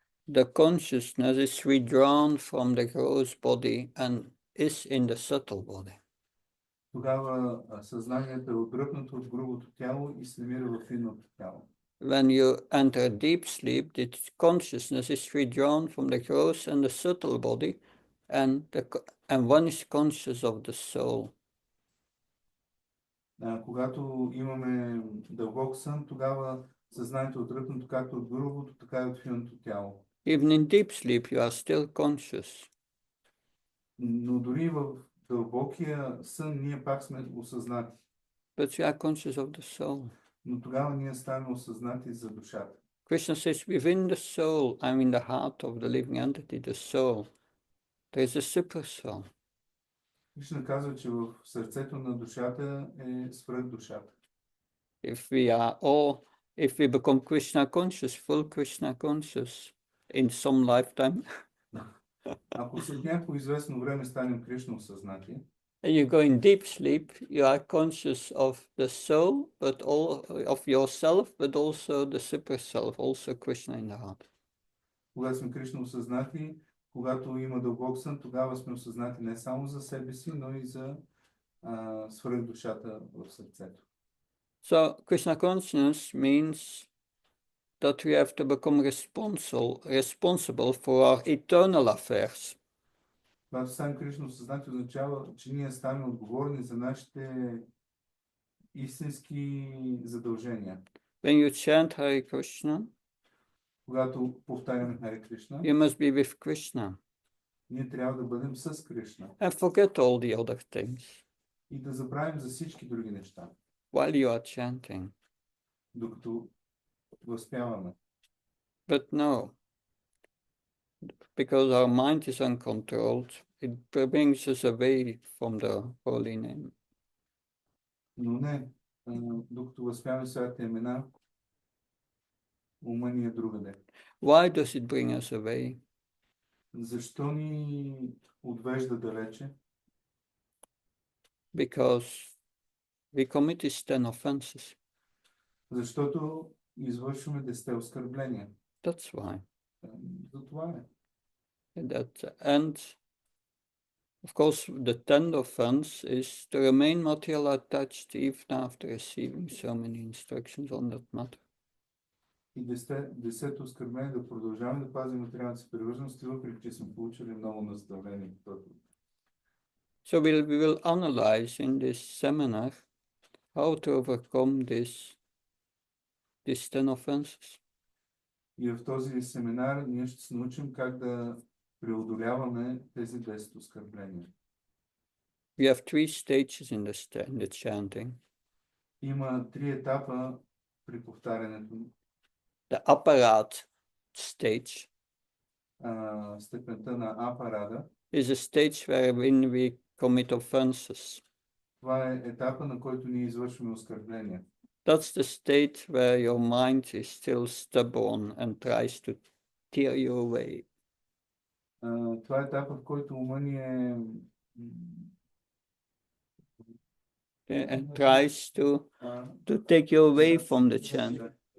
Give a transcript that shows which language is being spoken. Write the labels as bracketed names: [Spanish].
[English] the consciousness is withdrawn from the gross body and is in the subtle body. [Bulgarian] тогава съзнанието е отдръпнато от грубото тяло и се намира в финното тяло. [English] When you enter deep sleep, the consciousness is withdrawn from the gross and the subtle body, and one is conscious of the soul. [Bulgarian] Когато имаме дълбок сън, тогава съзнанието е отдръпнато както от грубото, така и от финното тяло. [English] Even in deep sleep, you are still conscious. [Bulgarian] Но дори в дълбокия сън ние пак сме осъзнати. [English] But you are conscious of the soul. [Bulgarian] Но тогава ние ставаме осъзнати за душата. [English] Krishna says, within the soul, I mean the heart of the living entity, the soul, there is a super soul. [Bulgarian] Кришна казва, че в сърцето на душата е свръхдушата. [English] If we become Krishna conscious, full Krishna conscious in some lifetime, [Bulgarian] Ако след някакво известно време станем Кришна осъзнати, [English] and you go in deep sleep, you are conscious of the soul, but of yourself, but also the super self, also Krishna in the heart. [Bulgarian] когато сме Кришна осъзнати, когато има дълбок сън, тогава сме осъзнати не само за себе си, но и за свръхдушата в сърцето. [English] So Krishna consciousness means that we have to become responsible for our eternal affairs. [Bulgarian] Когато станем Кришна осъзнати, означава, че ние ставаме отговорни за нашите истински задължения. [English] When you chant Hare Krishna, [Bulgarian] Когато повтаряме Харе Кришна, [English] you must be with Krishna [Bulgarian] ние трябва да бъдем с Кришна [English] and forget all the other things [Bulgarian] и да забравим за всички други неща, [English] while you are chanting. [Bulgarian] докато възпяваме. [English] But no, because our mind is uncontrolled, it brings us away from the holy name. [Bulgarian] Но не, докато възпяваме своята имена, ума ни е другаде. [English] Why does it bring us away? [Bulgarian] Защо ни отвежда далече? [English] Because we commit these 10 offenses. [Bulgarian] Защото извършваме 10 оскърбления. [English] That's why. [Bulgarian] За това е. [English] And of course, the 10th offense is to remain material attached even after receiving so many instructions on that matter. [Bulgarian] И 10 оскърбление да продължаваме да пазим материалната си привърженост, въпреки че сме получили много наставления по този. [English] So we will analyze in this seminar how to overcome these 10 offenses. [Bulgarian] И в този семинар ние ще се научим как да преодоляваме тези 10 оскърбления. [English] We have 3 stages in the chanting. [Bulgarian] Има 3 етапа при повтарянето. [English] The apparat stage [Bulgarian] Степента на апарада. [English] is a stage wherein we commit offenses. [Bulgarian] Това е етапа, на който ние извършваме оскърбления. [English] That's the state where your mind is still stubborn and tries to tear you away. [Bulgarian] Това е етапа, в който ума ни е [English] And tries to take you away from the chant.